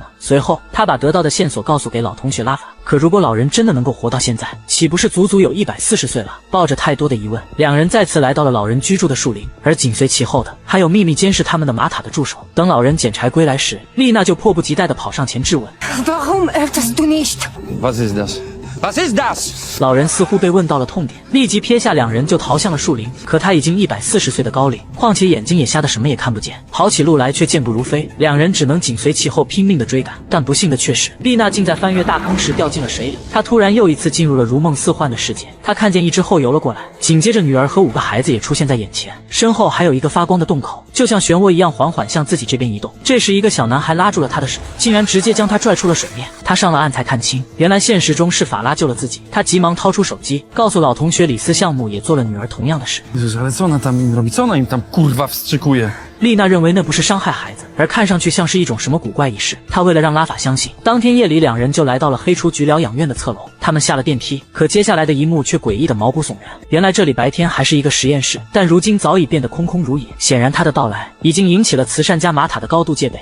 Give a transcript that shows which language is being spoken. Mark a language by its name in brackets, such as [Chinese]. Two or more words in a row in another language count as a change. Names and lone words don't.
[Chinese] 随后她把得到的线索告诉给老同学拉法，可如果老人真的能够活到现在，岂不是足足有140岁了？抱着太多的疑问，两人再次来到了老人居住的树林，而紧随其后的还有秘密监视他们的玛塔的助手。等老人捡柴归来时，丽娜就迫不及待地跑上前质问 [German] Warum öffnest du nicht? Was ist das? Was ist das? [Chinese] 老人似乎被问到了痛点，立即撇下两人就逃向了树林。可他已经140岁的高龄，况且眼睛也瞎得什么也看不见，跑起路来却健步如飞。两人只能紧随其后拼命的追赶。但不幸的却是，丽娜竟在翻越大坑时掉进了水里。她突然又一次进入了如梦似幻的世界。她看见一只后游了过来，紧接着女儿和5个孩子也出现在眼前，身后还有一个发光的洞口，就像漩涡一样缓缓向自己这边移动。这时一个小男孩拉住了他的手，竟然直接将他拽出了水面。他上了岸才看清，原来现实中是法拉救了自己。他急忙掏出手机，告诉老同学李斯项目也做了女儿同样的事。 [Polish] Jezus, ale co ona tam im robi? Co ona im tam kurwa wstrzykuje? [Chinese] 丽娜认为那不是伤害孩子，而看上去像是一种什么古怪仪式。她为了让拉法相信，当天夜里两人就来到了黑雏菊疗养院的侧楼。他们下了电梯，可接下来的一幕却诡异的毛骨悚然。原来这里白天还是一个实验室，但如今早已变得空空如也。显然他的到来已经引起了慈善家玛塔的高度戒备。